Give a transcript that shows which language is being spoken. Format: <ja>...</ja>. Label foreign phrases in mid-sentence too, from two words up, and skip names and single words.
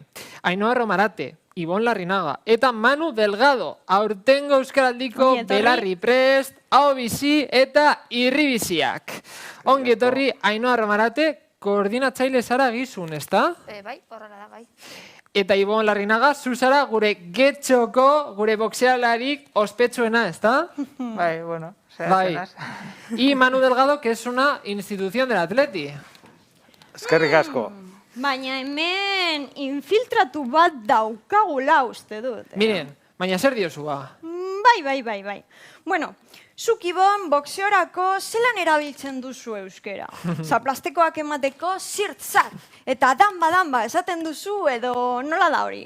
<eu>Ainhoa Romarate, Ibon Larrinaga eta Manu Delgado, aurtengo euskaraldiko belarri prest, aho bizi eta irri biziak. Ongi etorri, Ainhoa Romarate, koordinatzaile zara gizun, ezta? Bai, horrela da, bai. Eta Ibon Larrinaga, zu zara gure getxoko, gure boxealarik ospetsuena, ezta? Bai, bueno, zehazenaz.</eu> <es>Y Manu Delgado, que es una institución del Atleti.</es> <eu>Eskerrik asko. Baina hemen infiltratu bat daukagula uste dut. Miren, baina zer diozu ba? Bai. Bueno, zuk Ibon boxeorako zelan erabiltzen duzu euskera? Zaplastekoak emateko zirtzat. Eta danba esaten duzu edo nola da hori?</eu>